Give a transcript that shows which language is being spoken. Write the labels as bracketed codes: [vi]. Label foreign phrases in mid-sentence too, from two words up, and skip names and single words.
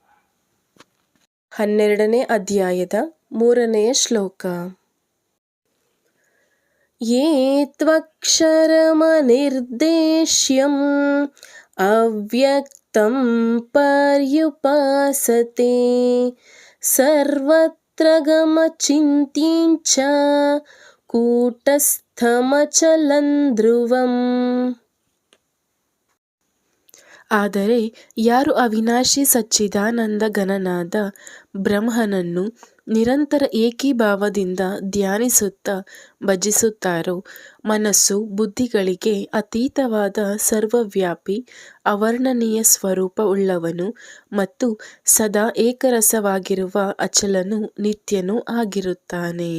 [kn] 12ನೇ ಅಧ್ಯಾಯದ 3ನೆಯ ಶ್ಲೋಕ. [sa] ಯೇ ತ್ವಕ್ಷರಮನಿರ್ದೇಶ್ಯಂ ಅವ್ಯಕ್ತಂ ಪರ್ಯುಪಾಸತೆ ಸರ್ವತ್ರ ಗಮಚಿಂತ್ಯಂ ಚ ಕೂಟಸ್ಥಮಚಲಂ ಧ್ರುವಂ. [kn] ಆದರೆ ಯಾರು ಅವಿನಾಶಿ ಸಚ್ಚಿದಾನಂದ ಘನನಾದ ಬ್ರಹ್ಮನನ್ನು ನಿರಂತರ ಏಕೀಭಾವದಿಂದ ಧ್ಯಾನಿಸುತ್ತಾ ಭಜಿಸುತ್ತಾರೋ ಮನಸ್ಸು ಬುದ್ಧಿಗಳಿಗೆ ಅತೀತವಾದ ಸರ್ವವ್ಯಾಪಿ ಅವರ್ಣನೀಯ ಸ್ವರೂಪ ಉಳ್ಳವನು ಮತ್ತು ಸದಾ ಏಕರಸವಾಗಿರುವ ಅಚಲನೂ ನಿತ್ಯನೂ ಆಗಿರುತ್ತಾನೆ.